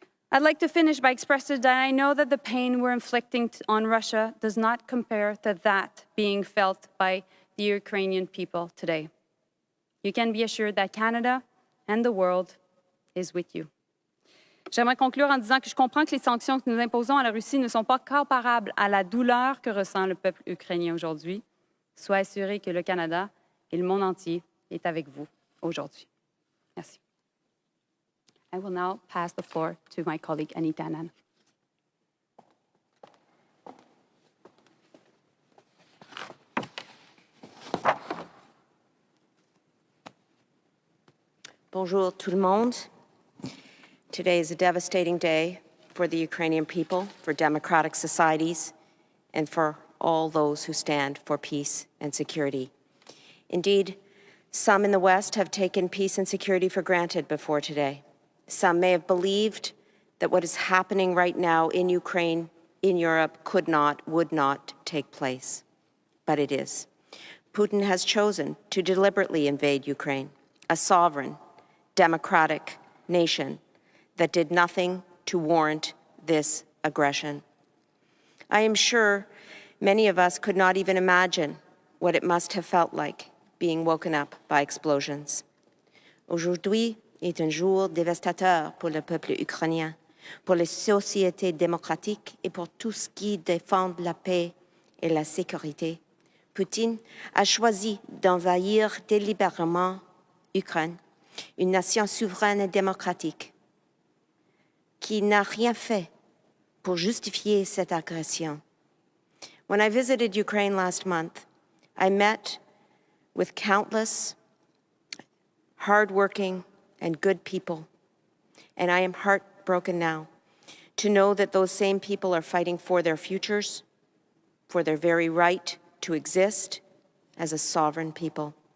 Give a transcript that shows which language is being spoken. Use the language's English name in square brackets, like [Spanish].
[English] I'd like to finish by expressing that I know that the pain we're inflicting on Russia does not compare to that being felt by the Ukrainian people today. You can be assured that Canada and the world is with you. [French] J'aimerais conclure en disant que je comprends que les sanctions que nous imposons à la Russie ne sont pas comparables à la douleur que ressent le peuple ukrainien aujourd'hui. Soyez assurés que le Canada et le monde entier est avec vous aujourd'hui. Merci. [English] I will now pass the floor to my colleague Anita Anand. [French] Bonjour tout le monde. [English] Today is a devastating day for the Ukrainian people, for democratic societies, and for all those who stand for peace and security. Indeed, some in the West have taken peace and security for granted before today. Some may have believed that what is happening right now in Ukraine, in Europe, could not, would not take place. But it is. Putin has chosen to deliberately invade Ukraine, a sovereign, democratic nation that did nothing to warrant this aggression. I am sure many of us could not even imagine what it must have felt like being woken up by explosions. [French] Aujourd'hui est un jour dévastateur pour le peuple ukrainien, pour les sociétés démocratiques et pour tous qui défendent la paix et la sécurité. Poutine a choisi d'envahir délibérément l'Ukraine, une nation souveraine et démocratique, qui n'a rien fait pour justifier cette agression. [English] When I visited Ukraine last month, I met with countless hardworking and good people, and I am heartbroken now to know that those same people are fighting for their futures, for their very right to exist as a sovereign people.